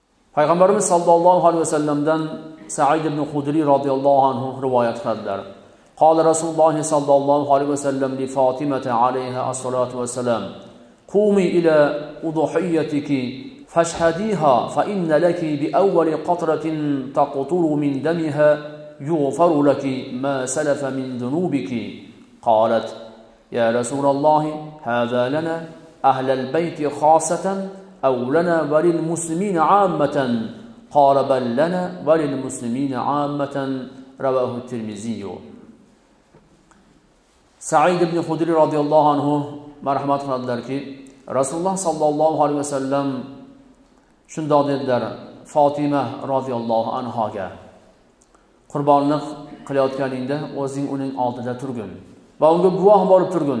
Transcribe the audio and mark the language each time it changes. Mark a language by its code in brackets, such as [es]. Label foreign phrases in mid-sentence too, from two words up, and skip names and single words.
[uz] Payg'ambarimiz [ar] صلى الله عليه وسلم [uz] Sa'id ibn Khudri [ar] رضي الله عنه [uz] rivoyat qildilar. [ar] قال رسول الله صلى الله عليه وسلم لفاطمة عليها الصلاة والسلام قومي إلى أضحيتك فاشهديها فإن لك بأول قطرة تقطر من دمها يغفر لك ما سلف من ذنوبك." قالت يا رسول الله هذا لنا أهل البيت خاصة أو لنا وللمسلمين عامة?" قال بل لنا وللمسلمين عامة." رواه الترمذي. [uz] Sa'id ibn Khudri [ar] رضي الله عنه [uz] marhamat qiladilarki, Rasululloh [ar] صلى الله عليه وسلم [uz] shundoq dedilar Fatima [ar] رضي الله عنها: [uz] "Qurbonlik qilayotganingda o'zing uning oldida turgin va unga guvoh bo'lib turgin.